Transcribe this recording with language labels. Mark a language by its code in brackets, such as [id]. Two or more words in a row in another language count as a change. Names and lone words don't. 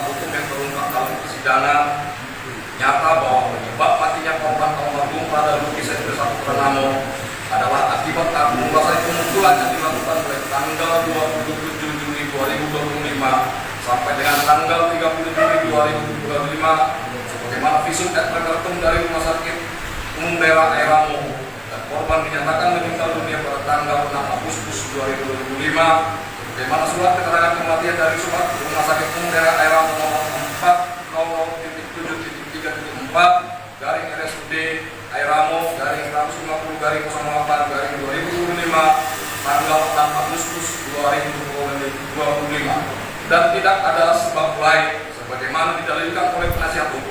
[id] hukum yang terungkap dalam persidangan nyata bahwa penyebab matinya korban almarhum Pradaluki Saiful Purnamo adalah akibat akumulasi pemukulan yang dilakukan mulai tanggal 27 Juli 2025 sampai dengan tanggal 30 Juli 2025 sebagaimana [la] visum et repertum [id] dari Rumah Sakit Umum Daerah Airamo, dan korban dinyatakan meninggal dunia pada tanggal 6 Agustus 2025 sebagaimana surat keterangan kematian dari surat Rumah Sakit Umum Daerah Airamo nomor 400.7.3.4 garing RSUD Airamo garing 150 garing 08 garing 2025 tanggal 6 Agustus 2025, dan tidak ada sebab lain sebagaimana didalilkan oleh penasihat hukum.